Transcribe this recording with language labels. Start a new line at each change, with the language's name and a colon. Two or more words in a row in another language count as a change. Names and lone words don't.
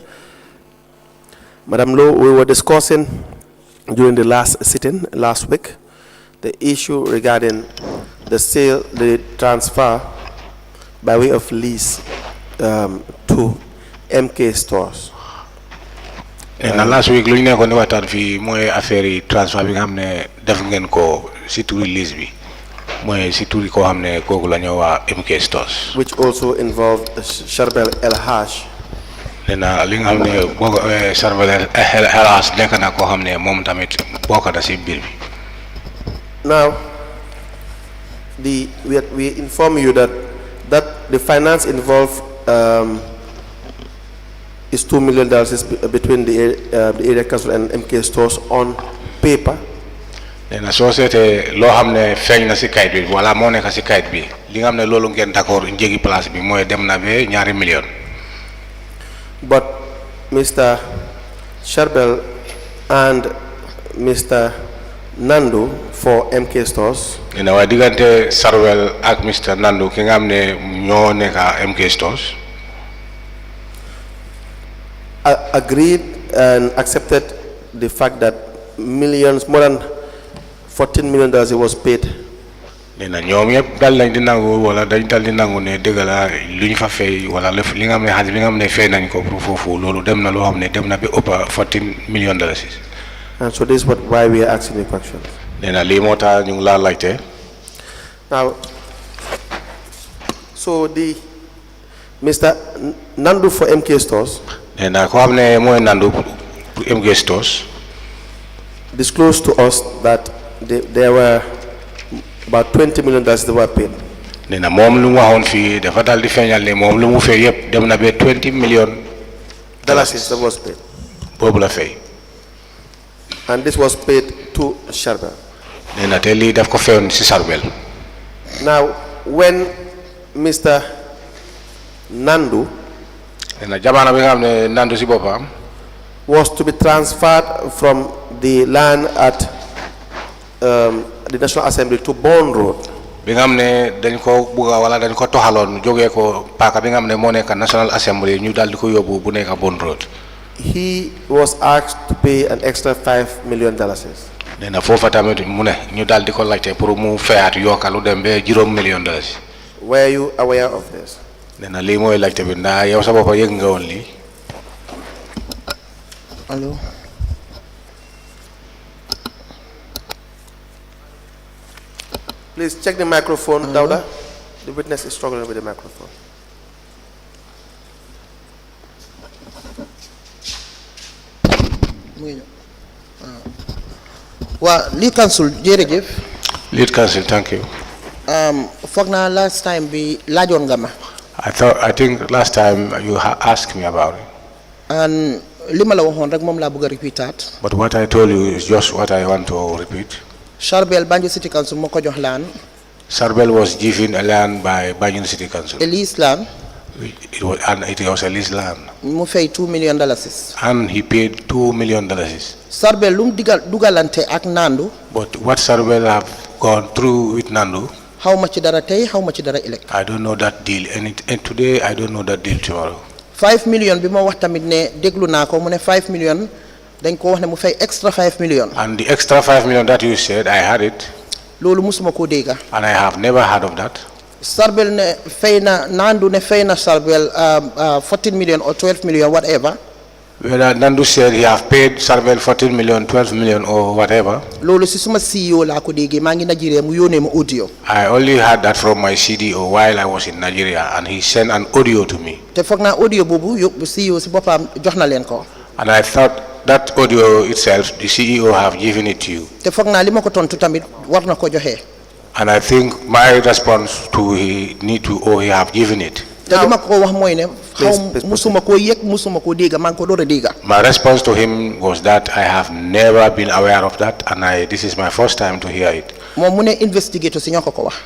English: Madam Lowe, we were discussing during the last sitting last week the issue regarding the sale, the transfer by way of lease to MK stores. And last week,
Wolof: lu ñu nekkoon waxtaan fii mooy affaire yi transfert bi nga xam ne def ngeen ko si turi lease bi mooy si turi koo xam ne kooku la ñu waa MK Stores.
English: Which also involved Charbel El Haj.
Wolof: nee na li nga xam ne boo ko Charbel El Haj nekk na koo xam ne moom tamit bokk na si biir bi.
English: Now, we inform you that the finance involved is $2 million between the area council and MK Stores on paper.
Wolof: nee na soo seetee loo xam ne feeñ na si kayit bi wala moo nekk si kayit bi li nga xam ne loolu ngeen d'accord njëgi place bi mooy dem na ba $2 million.
English: But Mr. Charbel and Mr. Nandu for MK Stores.
Wolof: nee na waaye diggante Charbel ak Mr. Nandu ki nga xam ne ñoo nekk MK Stores.
English: Agreed and accepted the fact that millions, more than $14 million was paid.
Wolof: nee na ñoom yëpp dal nañ di nangu wala dañ dal di nangu ne dëgg la lu ñu fa fay wala li nga xam ne xaalis bi nga xam ne fay nañ ko pour foofu loolu dem na loo xam ne dem na ba ëpp $14 million.
English: And so this is why we are asking the questions.
Wolof: nee na lii moo tax ñu ngi laa laajte.
English: Now, so the Mr. Nandu for MK Stores.
Wolof: nee na koo xam ne mooy Nandu pour MK Stores.
English: disclosed to us that there were about $20 million that were paid.
Wolof: nee na moom lu mu waxoon fii dafa dal di feeñal ne moom lu mu fay yëpp dem na ba $20 million.
English: That was paid.
Wolof: boobu la fay.
English: And this was paid to Charbel.
Wolof: nee na te lii daf ko fayoon si Charbel.
English: Now, when Mr. Nandu
Wolof: nee na jamono bi nga xam ne Nandu si boppam
English: was to be transferred from the land at the National Assembly to Bond Road.
Wolof: bi nga xam ne dañ ko bugga wala dañ ko toxaloon jógee ko paaka bi nga xam ne moo nekk National Assembly ñu daal di ko yóbbu bu nekk Bond Road.
English: He was asked to pay an extra $5 million.
Wolof: nee na foofa tamit mu ne ñu daal di ko laajte pour mu fayaat yokka lu dem ba $9 million.
English: Were you aware of this?
Wolof: nee na lii mooy laajte bi ndax yow sa bopp yëg nga woon lii.
English: Hello. Please check the microphone, Dauda. The witness is struggling with the microphone. Well, lead council, jërëjëf. Lead council, thank you.
Wolof: Foog naa
English: last time
Wolof: bi laajoon nga ma.
English: I think last time you asked me about it.
Wolof: And li ma la waxoon rek moom laa bëgg a repeataat.
English: But what I told you is just what I want to repeat.
Wolof: Charbel Banjul City Council moo ko jox land.
English: Charbel was given a land by Banjul City Council. A lease land. It was a lease land.
Wolof: Mu fay $2 million.
English: And he paid $2 million.
Wolof: Charbel lu mu dugalante ak Nandu.
English: But what Charbel have gone through with Nandu, How much dara tey, how much dara elect. I don't know that deal. And today, I don't know that deal tomorrow.
Wolof: $5 million bi ma wax tamit ne déglu naa ko mu ne $5 million dañ ko wax ne mu fay extra $5 million.
English: And the extra $5 million that you said, I had it.
Wolof: Loolu musuma ko dégga.
English: And I have never heard of that.
Wolof: Charbel ne fay na Nandu ne fay na Charbel
English: 14 million or 12 million whatever. Whether Nandu said he have paid Charbel 14 million, 12 million or whatever.
Wolof: Loolu si suma CEO laa ko déggee maa ngi Nigeria mu yónnee ma audio.
English: I only heard that from my CDO while I was in Nigeria, and he sent an audio to me.
Wolof: Te foog naa audio boobu CEO si boppam jox na leen ko.
English: And I thought that audio itself, the CEO have given it to you.
Wolof: te foog naa li ma ko tontu tamit war na ko joxe.
English: And I think my response to he need to or he have given it.
Wolof: te li ma ko wax mooy ne musuma koo yëg musuma koo dégg maa ngi ko door a dégg.
English: My response to him was that I have never been aware of that, and this is my first time to hear it.
Wolof: moom mu ne investigator si ñoo ko wax.